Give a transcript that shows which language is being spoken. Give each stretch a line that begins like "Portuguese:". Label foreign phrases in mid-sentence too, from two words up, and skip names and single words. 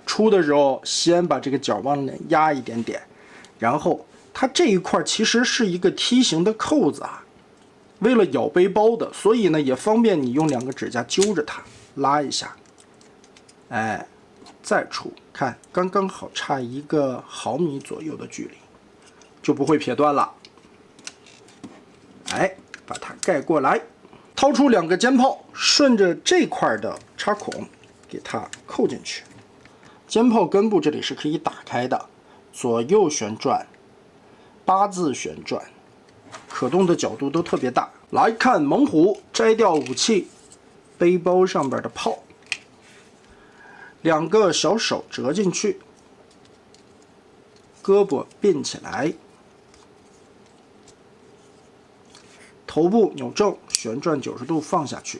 Chinese: 出的时候先把这个角往内压一点点，然后它这一块其實是一個梯形的扣子啊，為了咬背包的，所以呢也方便你用兩個指甲揪着它拉一下，哎，再出，看剛剛好差1個毫米左右的距離，就不會撇斷了。哎，把它蓋過來，掏出2個肩炮，順着這塊的插孔給它扣進去。肩炮根部這裡是可以打開的，左右旋轉，8字旋轉，可動的角度都特別大。來看猛虎摘掉武器，背包上邊的炮，2個小手折進去，胳膊併起來，頭部扭正，旋轉90度放下去。